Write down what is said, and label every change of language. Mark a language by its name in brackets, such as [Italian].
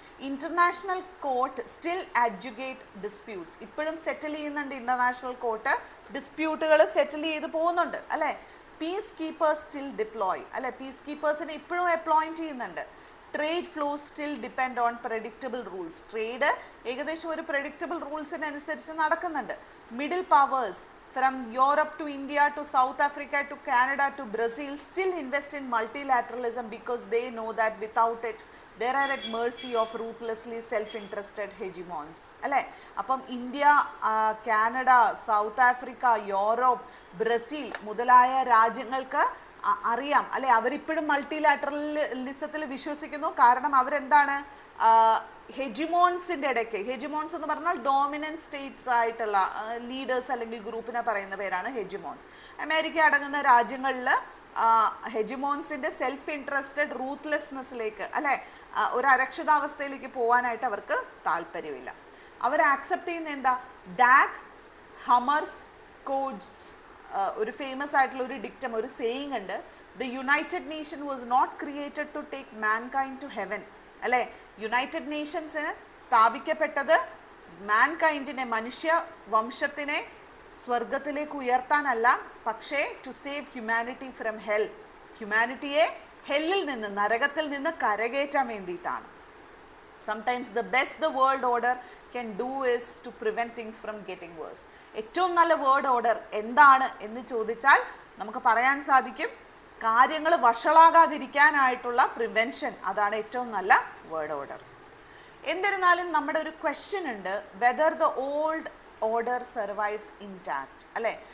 [Malayalam] International court [English] still adjudicate disputes, [Malayalam] ഇപ്പോഴും സെറ്റിൽ ചെയ്യുന്നുണ്ട് international court, ഡിസ്പ്യൂട്ടുകൾ സെറ്റിൽ ചെയ്ത് പോകുന്നുണ്ട്, അല്ലേ? [English] peacekeepers still deploy, [Malayalam] അല്ലെ, പീസ് കീപ്പേഴ്സിനെ ഇപ്പോഴും അപ്പോയിൻറ്റ് ചെയ്യുന്നുണ്ട്. [English] trade flows still depend on predictable rules, [Malayalam] trade ഏകദേശം ഒരു പ്രഡിക്റ്റബിൾ റൂൾസിനനുസരിച്ച് നടക്കുന്നുണ്ട്. [English] Middle powers from Europe to India to South Africa to Canada to Brazil still invest in multilateralism because they know that without it they are at mercy of ruthlessly self-interested hegemons, അല്ലേ? [Malayalam] അപ്പം India, Canada, south Africa, Europe, Brazil മുതലായ രാജ്യങ്ങൾക്ക് അറിയാം, അല്ലെ, അവരിപ്പോഴും മൾട്ടിലാറ്ററലിസത്തിൽ വിശ്വസിക്കുന്നു. കാരണം അവരെന്താണ്, ഹെജിമോൺസിൻ്റെ ഇടയ്ക്ക്, ഹെജിമോൺസ് എന്ന് പറഞ്ഞാൽ ഡോമിനൻറ്റ് സ്റ്റേറ്റ്സ് ആയിട്ടുള്ള ലീഡേഴ്സ് അല്ലെങ്കിൽ ഗ്രൂപ്പിനെ പറയുന്ന പേരാണ് ഹെജിമോൺസ്. അമേരിക്ക അടങ്ങുന്ന രാജ്യങ്ങളിൽ ഹെജിമോൺസിൻ്റെ സെൽഫ് ഇൻട്രസ്റ്റഡ് റൂത്ത്ലെസ്നെസ്സിലേക്ക്, അല്ലെ, ഒരു അരക്ഷിതാവസ്ഥയിലേക്ക് പോകാനായിട്ട് അവർക്ക് താല്പര്യമില്ല. അവർ ആക്സെപ്റ്റ് ചെയ്യുന്ന എന്താ, ഡാക് ഹമർസ് കോഡ്സ്, ഒരു ഫേമസ് ആയിട്ടുള്ള ഒരു ഡിക്റ്റം, ഒരു സേയിങ് ഉണ്ട്, [English] the United Nation was not created to take mankind to heaven, [Malayalam] അല്ലേ? യുണൈറ്റഡ് നേഷൻസ് സ്ഥാപിക്കപ്പെട്ടത് മാൻകൈൻഡിനെ, മനുഷ്യ വംശത്തിനെ സ്വർഗത്തിലേക്ക് ഉയർത്താനല്ല, പക്ഷേ [English] to save humanity from hell, [Malayalam] ഹ്യൂമാനിറ്റിയെ ഹെല്ലിൽ നിന്ന്, നരകത്തിൽ നിന്ന് കരകയറ്റാൻ വേണ്ടിയിട്ടാണ്. [English] Sometimes the best the world order can do is to prevent things from getting worse. [Malayalam] ഏറ്റവും നല്ല വേർഡ് ഓർഡർ എന്താണ് എന്ന് ചോദിച്ചാൽ നമുക്ക് പറയാൻ സാധിക്കും, കാര്യങ്ങൾ വഷളാകാതിരിക്കാനായിട്ടുള്ള പ്രിവെൻഷൻ, അതാണ് ഏറ്റവും നല്ല വേർഡ് ഓർഡർ. എന്നിരുന്നാലും നമ്മുടെ ഒരു ക്വസ്റ്റ്യൻ ഉണ്ട്, [English] whether the old order survives intact, [Malayalam] അല്ലേ?